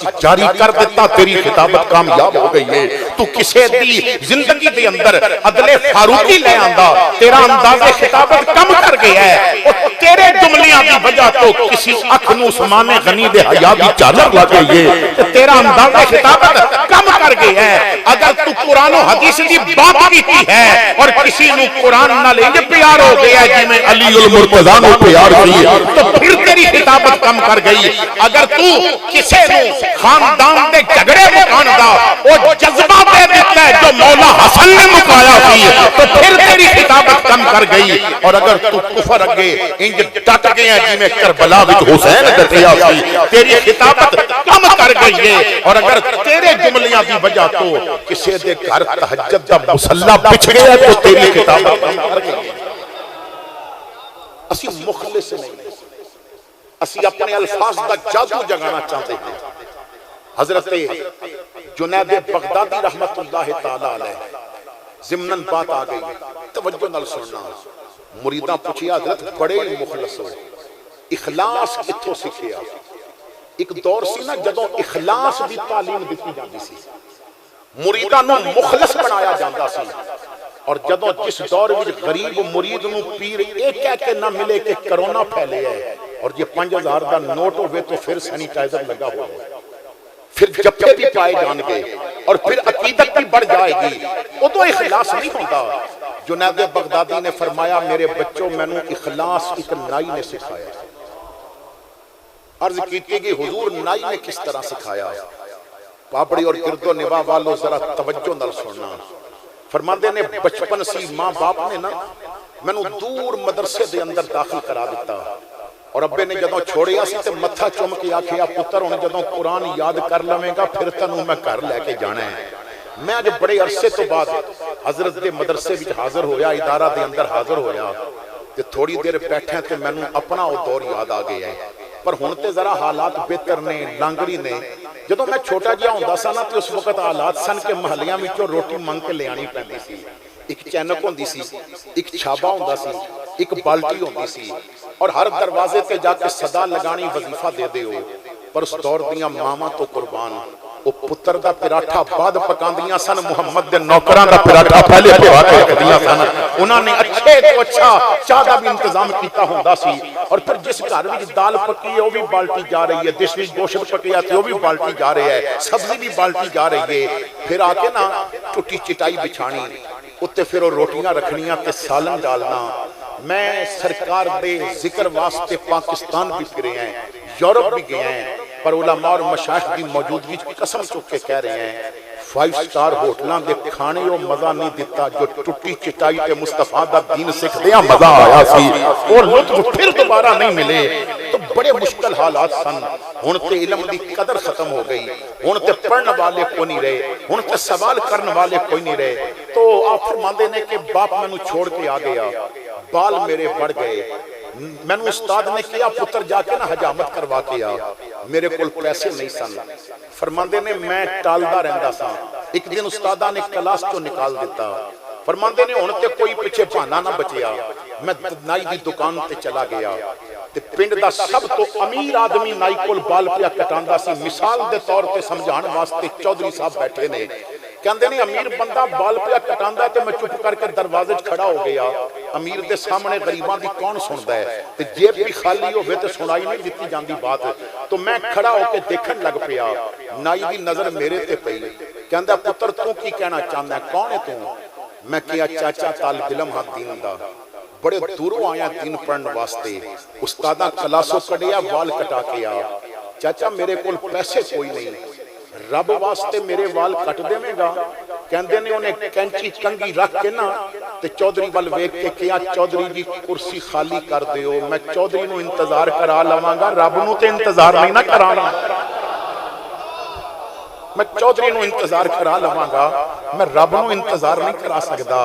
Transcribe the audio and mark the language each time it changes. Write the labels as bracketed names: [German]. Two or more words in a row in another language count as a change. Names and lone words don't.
[Punjabi] جاری کر دیتا تیری خطابت کامیاب ہو گئی ہے تو کسی دی زندگی دے اندر عدل فاروقی لے آندا تیرا انداز خطابت کم کر گیا ہے اور تیرے جملیاں دی وجہ تو کسی اکھ نو عثمان غنی دے حیا دی چادر لگ گئی ہے تیرا انداز خطابت کم کر گئی ہے اگر تو قرآن و حدیث دی بات کیتی ہے اور کسی نو قرآن نال انج پیار ہو گیا ہے جویں علی المرتضیٰ نو پیار کی تو پھر تیری خطابت کم کر گئی اگر تو کسی نو خاندان دے جھگڑے مکان دا او جذبہ دے دیتا ہے جو مولا حسن نے مکایا سی تو پھر تیری خطابت کم کر گئی اور اگر تو کفر اگے انج ڈٹ گیا جویں کربلا وچ حسین ڈٹیا سی تیری خطابت کم کر گئی ہے اور اگر تیرے جملیاں دی وجہ تو کسی دے گھر تہجد دا مصلی بچھ گیا تو تیری خطابت کم کر گئی اسی مخلص نہیں اسی اپنے الفاظ دا جادو جگانا چاہتے ہیں حضرت جنید بغدادی رحمت اللہ تعالی علیہ ضمناً بات آ گئی توجہ نال سننا مریداں پوچھیا حضرت بڑے مخلص ہو اخلاص کتھوں سکھیا؟ ایک دور سی نا جدوں اخلاص دی تعلیم دتی جاندی سی، مریداں نوں مخلص بنایا جاندا سی، اور جدوں جس دور وچ غریب مرید نوں پیر یہ کہہ کے نہ ملے کہ کرونا پھیلے ہے اور یہ 5000 دا نوٹ ہوئے تو پھر سینیٹائزر لگا ہوا ہے، پھر جپے بھی پائے جان گے [Urdu] اور پھر عقیدت بھی بڑھ جائے گی، وہ تو اخلاص نہیں ہوتا۔ جنید بغدادی نے فرمایا میرے بچوں میں نے اخلاص ایک نائی نے سکھایا۔ [Punjabi] عرض کیتی کہ حضور نائی نے کس طرح سکھایا؟ پاپڑی اور گرد و نواح والوں ذرا توجہ نال سننا۔ فرماندے نے بچپن سی ماں باپ نے نا میں نے دور مدرسے دے اندر داخل کرا دیتا، اور ابے نے جدوں چھوڑیا سی تے متھا چوم کے آکھیا پتر ہن جدوں قرآن یاد کر لویں گا پھر تینوں میں گھر لے کے جانا ہے۔ میں اج بڑے عرصے تو بعد حضرت دے مدرسے وچ حاضر ہویا، ادارہ دے اندر حاضر ہویا تے تھوڑی دیر بیٹھے تے مینوں اپنا وہ دور یاد آ گیا ہے، پر ہن تے ذرا حالات بہتر نے، لانگڑی نے۔ جدوں میں چھوٹا جہا ہوندا سا نا تے اس وقت حالات سن کے محلیاں وچوں روٹی منگ کے لے آنی پیندی سی، ایک چینک ہوندی سی، ایک چھابا ہوندا سی، ایک بالٹی ہوندی سی، اور ہر دروازے تے جا کے صدا لگانی وظیفہ دے دیو۔ پر اس دور دیاں ماما تو قربان، وہ پتر دا پراٹھا بعد پکاندیاں سن، محمد دے نوکران دا پراٹھا پہلے پکا کے رکھدیاں سن۔ انہاں نے اچھے تو اچھا چاہ دا بھی انتظام کیتا ہوندا سی، اور پھر جس گھر وچ دال پکی ہے وہ بھی بالٹی جا رہی ہے، جس وچ گوشت پکیا تے وہ بھی بالٹی جا رہی ہے، سبزی بھی بالٹی جا رہی ہے۔ پھر آ کے نا ٹوٹی چٹائی بچھانی، اتے پھر وہ روٹیاں رکھنیاں تے سالن ڈالنا۔ میں سرکار دے ذکر واسطے پاکستان بھی پھرے ہیں، یورپ بھی گئے ہیں، پر علماء اور مشائخ کی موجودگی قسم چک کے کہہ رہے ہیں 5 سٹار ہوٹلاں دے کھانے وہ مزہ نہیں دیتا جو ٹوٹی چٹائی تے مصطفیٰ دا دین سکھ دیا مزہ آیا سی، وہ لطف پھر دوبارہ نہیں ملے۔ تو بڑے مشکل حالات سن، ہن تے علم دی قدر ختم ہو گئی، ہن تے پڑھن والے کوئی نہیں رہے، ہن تے سوال کرن والے کوئی نہیں رہے۔ تو آپ فرماندے نے کہ باپ میں نو چھوڑ کے آ گیا، بال میرے بڑھ گئے، میں نے استاد نے کیا پتر جا کے نا حجامت کروا کے آ، میرے کول پیسے نہیں سن۔ فرماندے نے میں ٹالدا رہندا سا، ایک دن استادہ نے کلاس چوں نکال دیتا۔ فرماندے نے ہن تے کوئی پیچھے بہانا نہ بچیا، میں نائی دی دکان تے چلا گیا تے پنڈ دا سب تو امیر آدمی نائی کول بال پیا کٹاندا سی، مثال دے طور تے سمجھان واسطے چودھری صاحب بیٹھے نے، کہندے نے امیر بندہ بال پیا کٹاندا تے میں چپ کر کے دروازے کھڑا ہو گیا، امیر دے سامنے غریباں دی کون سندا ہے، تے جیب بھی خالی ہوئے تے سنائی نہیں دتی جاندی بات، تو میں کھڑا ہو کے دیکھن لگ پیا، نائی دی نظر میرے تے پئی، کہندا پتر تو کی کہنا چاہندا ہے، کون ہے تو؟ میں کہیا چاچا طالب علم ہاں دین دا، بڑے دوروں آیا دین پڑھن واسطے، استاداں کلاسوں کڈیا وال کٹا کے آ، چاچا میرے کول پیسے کوئی نہیں، رب واسطے میرے وال کٹ دے میں گا؟ کہندے نے انہیں کینچی کنگی رکھ کے نا تے چودھری وال ویکھ کے کیا چودھری جی کرسی خالی کر دیو، میں چودھری نو انتظار کرا لواں گا، رب نو تے انتظار نہیں نہ کرانا، میں چودھری نو انتظار کرا لواں گا، میں رب نو انتظار نہیں کرا سکدا۔